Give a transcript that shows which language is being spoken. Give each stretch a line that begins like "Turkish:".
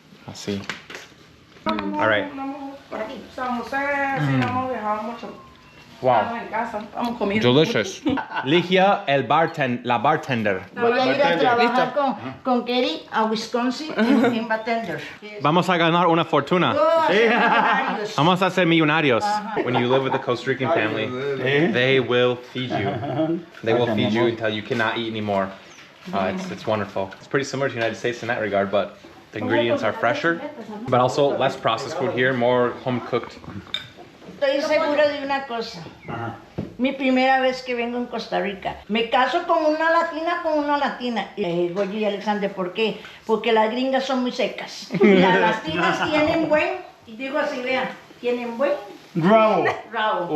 Spanish: Así.
English: All right.
Spanish: Por aquí. San José, sí, no hemos viajado mucho.
English: Wow.
Spanish: Estamos en casa, estamos comiendo.
English: Delicious.
Spanish: Ligia, la bartender. Voy a ir a trabajar con Kerry a Wisconsin en bartender. Vamos a ganar una fortuna. Sí. Vamos a ser millonarios.
English: When you live with a Costa Rican family, they will feed you. They will feed you until you cannot eat anymore. It's wonderful. It's pretty similar to the United States in that regard, but the ingredients are fresher, but also less processed food here, more home cooked.
Spanish: Estoy segura de una cosa. Mi primera vez que vengo en Costa Rica. Me caso con una latina. Y Goyo y Alexander, ¿por qué? Porque las gringas son muy secas. Las latinas tienen digo así, vean, tienen buen rabo.